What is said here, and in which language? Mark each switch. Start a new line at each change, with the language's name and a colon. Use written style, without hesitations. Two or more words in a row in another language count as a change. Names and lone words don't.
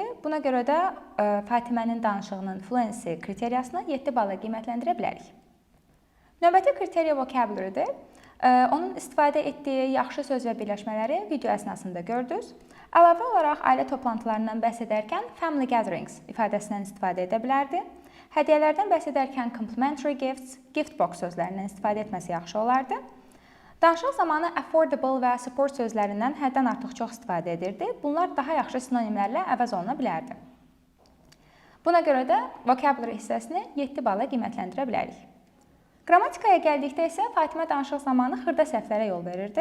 Azerbaijani: Buna görə də Fatimənin danışığının fluency kriteriyasını 7 balla qiymətləndirə bilərik. Növbəti kriteriya vocabulary'dir. Onun istifadə etdiyi yaxşı söz və birləşmələri video əsnasında gördünüz. Əlavə olaraq ailə toplantılarından bəhs edərkən
English: family gatherings
Azerbaijani: ifadəsindən istifadə edə bilərdi. Hədiyyələrdən bəhs edərkən
English: complimentary gifts, gift box
Azerbaijani: sözlərindən istifadə etməsi yaxşı olardı. Danışıq zamanı affordable və support sözlərindən həddən artıq çox istifadə edirdi. Bunlar daha yaxşı sinonimlərlə əvəz oluna bilərdi. Buna görə də vocabulary hissəsini 7 balla qiymətləndirə bilərik. Qrammatikaya gəldikdə isə Fatimə danışıq zamanı xırda səhvlərə yol verirdi.